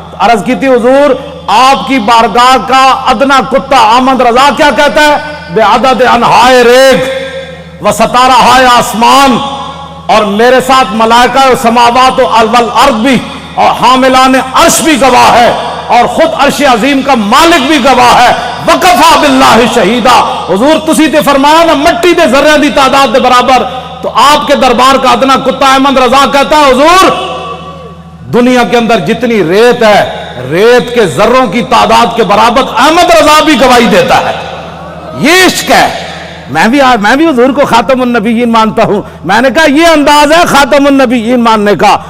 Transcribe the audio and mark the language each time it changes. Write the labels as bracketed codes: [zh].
[ur] عرض کی تھی حضور آپ کی بارگاہ کا ادنا کتا احمد رضا کیا کہتا ہے؟ بے عدد انہائے ریگ و ستارہائے آسمان اور میرے ساتھ ملائکہ و سماوات و والارض بھی اور حاملان عرش بھی گواہ ہے اور خود عرش عظیم کا مالک بھی گواہ ہے. [ar] وکفا باللہ شہیدہ. [pa] حضور تسی تے فرمایا نا مٹی دے ذرے دی تعداد دے برابر. [ur] تو آپ کے دربار کا ادنا کتا احمد رضا کہتا ہے حضور دنیا کے اندر جتنی ریت ہے ریت کے ذروں کی تعداد کے برابر احمد رضا بھی گواہی دیتا ہے. یہ عشق ہے. میں بھی حضور کو خاتم النبیین مانتا ہوں. میں نے کہا یہ انداز ہے خاتم النبیین ماننے کا.